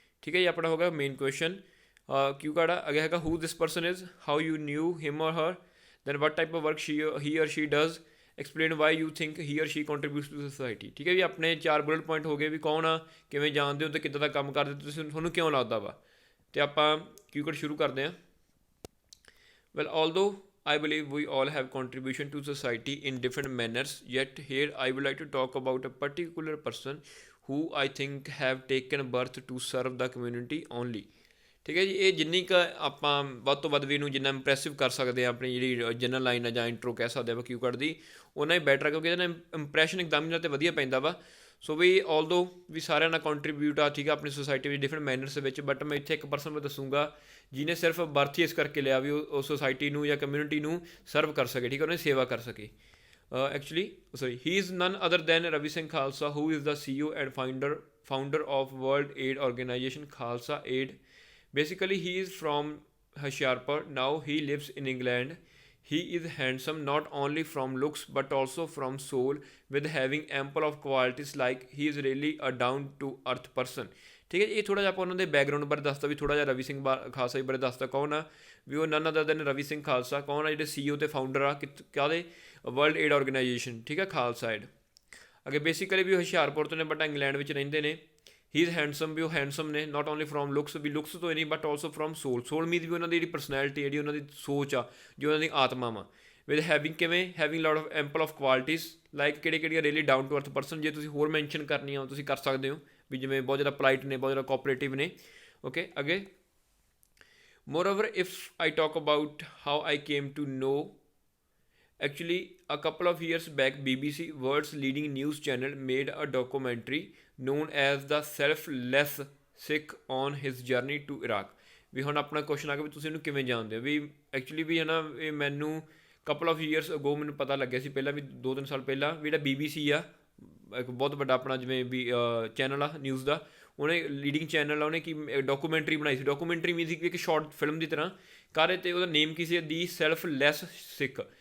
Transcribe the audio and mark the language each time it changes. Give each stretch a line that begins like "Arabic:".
Punjabi: ਠੀਕ ਹੈ ਜੀ, ਆਪਣਾ ਹੋਗਾ ਮੇਨ ਕੁਐਸਚਨ। ਕਿਊ ਕਾਰਡ ਆ ਅੱਗੇ ਹੈਗਾ
English: Who this person is, how you knew him or her, then what type of work he or she does, explain why you think he or she contributes to society.
Punjabi: ਠੀਕ ਹੈ ਜੀ, ਆਪਣੇ 4 ਬੁਲਟ ਪੁਆਇੰਟ ਹੋ ਗਏ ਵੀ ਕੌਣ ਆ, ਕਿਵੇਂ ਜਾਣਦੇ ਹੋ, ਅਤੇ ਕਿੱਦਾਂ ਦਾ ਕੰਮ ਕਰਦੇ ਤੁਸੀਂ, ਤੁਹਾਨੂੰ ਕਿਉਂ ਲੱਗਦਾ ਵਾ। ਅਤੇ ਆਪਾਂ ਕਿਊ ਕਾਰਡ ਸ਼ੁਰੂ ਕਰਦੇ ਹਾਂ।
English: Well, although I believe we all have contribution to society in different manners, yet here I would like to talk about a particular person who I think have taken birth to serve the community only.
Punjabi: ਠੀਕ ਹੈ ਜੀ, ਇਹ ਜਿੰਨੀ ਕੁ ਆਪਾਂ ਵੱਧ ਤੋਂ ਵੱਧ ਵੀ ਇਹਨੂੰ ਜਿੰਨਾ ਇੰਪਰੈਸਿਵ ਕਰ ਸਕਦੇ ਹਾਂ ਆਪਣੀ ਜਿਹੜੀ ਜਨਰਲ ਲਾਈਨ ਆ ਜਾਂ ਇੰਟਰੋ ਕਹਿ ਸਕਦੇ ਆਪਾਂ ਕਿਊ ਕਾਰਡ ਦੀ, ਉਹਨਾਂ ਹੀ ਬੈਟਰ ਆ, ਕਿਉਂਕਿ ਇਹਦੇ ਨਾਲ ਇੰਪਰੈਸ਼ਨ ਇੱਕਦਮ ਇਹਨਾਂ 'ਤੇ ਵਧੀਆ ਪੈਂਦਾ ਵਾ। ਸੋ ਵੀ ਆਲਦੋ ਵੀ ਸਾਰਿਆਂ ਨਾਲ ਕੰਟਰੀਬਿਊਟ ਆ, ਠੀਕ ਆ, ਆਪਣੀ ਸੁਸਾਇਟੀ ਵਿੱਚ ਡਿਫਰੈਂਟ ਮੈਨਰਸ ਦੇ ਵਿੱਚ, ਬਟ ਮੈਂ ਇੱਥੇ ਇੱਕ ਪਰਸਨ ਮੈਂ ਦੱਸੂਗਾ ਜਿਹਨੇ ਸਿਰਫ ਬਰਥ ਹੀ ਇਸ ਕਰਕੇ ਲਿਆ ਵੀ ਉਹ ਸੁਸਾਇਟੀ ਨੂੰ ਜਾਂ ਕਮਿਊਨਿਟੀ ਨੂੰ ਸਰਵ ਕਰ ਸਕੇ, ਠੀਕ ਹੈ, ਉਹਨੇ ਸੇਵਾ ਕਰ ਸਕੇ।
English: Actually sorry, he is none other than Ravi Singh Khalsa, who is the CEO and founder of World Aid Organization Khalsa Aid. Basically, he is from Hoshiarpur. Now he lives in England. He is handsome not only from looks but also from soul, with having ample of qualities like he is really a down to earth person.
Punjabi: ਠੀਕ ਹੈ, ਇਹ ਥੋੜ੍ਹਾ ਜਿਹਾ ਆਪਾਂ ਉਹਨਾਂ ਦੇ background ਬਾਰੇ ਦੱਸਦਾ ਵੀ ਥੋੜ੍ਹਾ ਜਿਹਾ ਰਵੀ ਸਿੰਘ ਖਾਲਸਾ ਜੀ ਬਾਰੇ ਦੱਸਦਾ ਕੌਣ ਆ ਵੀ ਉਹ ਨਨ ਅਦਰ ਦੈਨ ਰਵੀ ਸਿੰਘ ਖਾਲਸਾ ਕੌਣ ਆ, ਜਿਹੜੇ CEO ਅਤੇ ਫਾਊਂਡਰ ਆ ਕਾਹਦੇ ਵਰਲਡ ਏਡ ਆਰਗੇਨਾਈਜੇਸ਼ਨ, ਠੀਕ ਹੈ, ਖਾਲਸਾ ਏਡ। ਅੱਗੇ ਬੇਸਿਕਲੀ ਵੀ ਉਹ ਹੁਸ਼ਿਆਰਪੁਰ ਤੋਂ ਨੇ ਬਟ ਇੰਗਲੈਂਡ ਵਿੱਚ ਰਹਿੰਦੇ ਨੇ।
English: he is handsome,
Punjabi: ਵੀ ਉਹ ਹੈਂਡਸਮ ਨੇ,
English: not only from looks,
Punjabi: we looks ਤੋਂ ਹੀ ਨਹੀਂ
English: But also from soul.
Punjabi: Sole means ਵੀ ਉਹਨਾਂ ਦੀ ਜਿਹੜੀ ਪਰਸਨੈਲਿਟੀ, ਜਿਹੜੀ ਉਹਨਾਂ ਦੀ ਸੋਚ ਆ, ਜੋ ਉਹਨਾਂ ਦੀ ਆਤਮਾ ਵਾ।
English: With having ਕਿਵੇਂ, having lot of ample of qualities like ਕਿਹੜੀਆਂ really down to earth person.
Punjabi: ਜੇ ਤੁਸੀਂ ਹੋਰ ਮੈਂਸ਼ਨ ਕਰਨੀਆਂ ਤੁਸੀਂ ਕਰ ਸਕਦੇ ਹੋ, ਵੀ ਜਿਵੇਂ ਬਹੁਤ ਜ਼ਿਆਦਾ ਪੋਲਾਈਟ ਨੇ, ਬਹੁਤ ਜ਼ਿਆਦਾ ਕੋਆਪਰੇਟਿਵ ਨੇ।
English: Okay, ਅੱਗੇ moreover if I talk about how I came to know, actually a couple of years back BBC, world's leading news channel, made a documentary known as the Selfless Sikh on his journey to Iraq.
Punjabi: ਵੀ ਹੁਣ ਆਪਣਾ question ਆ ਗਿਆ ਵੀ ਤੁਸੀਂ ਇਹਨੂੰ ਕਿਵੇਂ ਜਾਣਦੇ ਹੋ। ਵੀ actually ਵੀ ਹੈ ਨਾ, ਇਹ ਮੈਨੂੰ
English: couple of years ago
Punjabi: ਮੈਨੂੰ ਪਤਾ ਲੱਗਿਆ ਸੀ, ਪਹਿਲਾਂ ਵੀ 2-3 ਸਾਲ ਪਹਿਲਾਂ, ਵੀ ਜਿਹੜਾ BBC ਆ, ਇੱਕ ਬਹੁਤ ਵੱਡਾ ਆਪਣਾ ਜਿਵੇਂ ਵੀ ਚੈਨਲ ਆ ਨਿਊਜ਼ ਦਾ, ਉਹਨੇ ਲੀਡਿੰਗ ਚੈਨਲ ਆ, ਉਹਨੇ ਕੀ ਡਾਕੂਮੈਂਟਰੀ ਬਣਾਈ ਸੀ। ਡਾਕੂਮੈਂਟਰੀ ਮੀਨਸ ਕਿ ਇੱਕ ਸ਼ਾਰਟ ਫਿਲਮ ਦੀ ਤਰ੍ਹਾਂ ਕਰ, ਅਤੇ ਉਹਦਾ ਨੇਮ ਕੀ ਸੀ, ਦੀ ਸੈਲਫਲੈਸ ਸਿੱਖ।